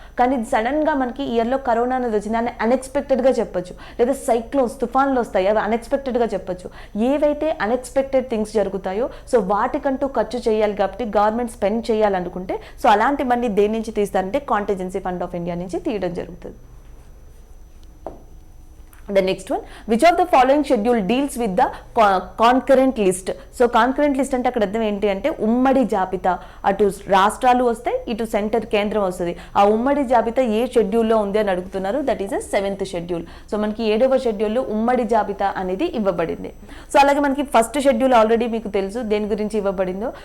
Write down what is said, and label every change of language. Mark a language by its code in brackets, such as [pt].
[te] కానీ సడన్గా మనకి ఇయర్లో కరోనా అనేది వచ్చింది అని అన్ఎక్స్పెక్టెడ్గా చెప్పొచ్చు, లేదా సైక్లోన్స్ తుఫాన్లు వస్తాయి అవి అన్ఎక్స్పెక్టెడ్గా చెప్పొచ్చు. ఏవైతే అన్ఎక్స్పెక్టెడ్ థింగ్స్ జరుగుతాయో సో వాటికంటూ ఖర్చు చేయాలి కాబట్టి గవర్నమెంట్ స్పెండ్ చేయాలనుకుంటే సో అలాంటి మనీ దేని నుంచి తీస్తారంటే కాంటిజెన్సీ ఫండ్ ఆఫ్ ఇండియా నుంచి తీయడం జరుగుతుంది. [en] The next one, which of the following schedule deals with the concurrent list? [te] So concurrent list అంటే అక్కడ అర్థం ఏంటి అంటే ఉమ్మడి జాబితా. అటు రాష్ట్రాలు వస్తాయి, ఇటు సెంటర్ కేంద్రం వస్తుంది. ఆ ఉమ్మడి జాబితా ఏ షెడ్యూల్లో ఉంది అని అడుగుతున్నారు. [en] That is 7th schedule. [te] So మనకి 7వ షెడ్యూల్లో ఉమ్మడి జాబితా అనేది ఇవ్వబడింది. సో అలాగే మనకి ఫస్ట్ షెడ్యూల్ ఆల్రెడీ మీకు తెలుసు దేని గురించి ఇవ్వబడిందో.